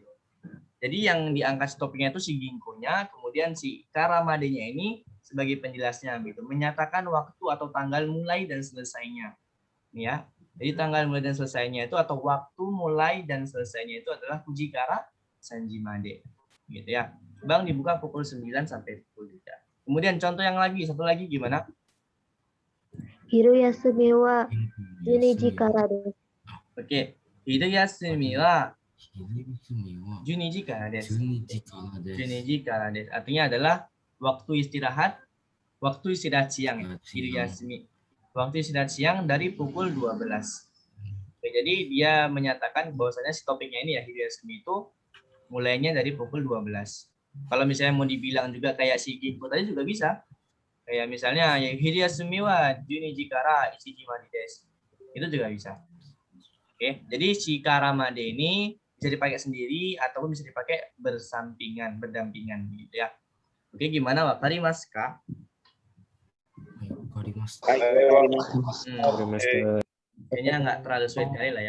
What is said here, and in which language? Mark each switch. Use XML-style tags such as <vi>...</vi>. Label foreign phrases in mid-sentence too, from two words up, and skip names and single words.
<id>Jadi yang diangkat topiknya itu si ginko-nya, kemudian si</id> <ja>から まで-</ja> <id>nya ini sebagai penjelasnya gitu, menyatakan waktu atau tanggal mulai dan selesainya. Ini ya. Jadi tanggal mulai dan selesainya itu atau waktu mulai dan selesainya itu adalah</id> <ja>ふじから さんじまで.</ja> <id>Gitu ya. Bank dibuka pukul 9 sampai pukul 3. Kemudian contoh yang lagi, satu lagi gimana?</id> <ja>昼休みは 12 時からです。 Oke. 昼休みは 12 12時からです。時からです。 12時からです.</ja> <id>Artinya adalah waktu istirahat siang ya. Hiruyasumi. Waktu istirahat siang dari pukul 12. Oke, jadi dia menyatakan bahwasanya si topiknya ini ya, Hiruyasumi itu mulainya dari pukul 12. Kalau misalnya mau dibilang juga kayak si Giko tadi juga bisa. Kayak misalnya ya</id> <ja>昼休みは 12時から1時までです.</ja> <id>Itu juga bisa. Oke, jadi si karamade ini bisa dipakai sendiri ataupun bisa dipakai berdampingan gitu ya. Oke, gimana</id> <ja>分かりますか?</ja> <id>Kayaknya nggak terlalu sulit kali lah ya.</id>